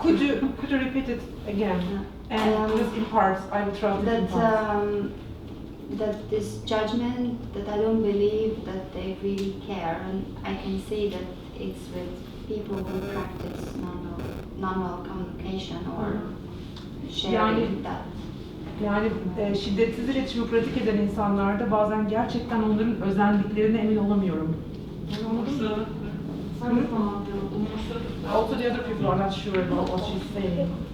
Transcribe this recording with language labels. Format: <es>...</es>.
<en>Could you repeat it again? And just in parts, I will try to in parts. That this judgment, that I don't believe that they really care, and I can see that it's with people who practice nonviolent communication or sharing that.</en> <tr>Yani şiddetsiz iletişimi pratik eden insanlarda bazen gerçekten onların özelliklerine emin olamıyorum. Anladın mı?</tr> <en>Also the other people are not sure about what she's saying.</en>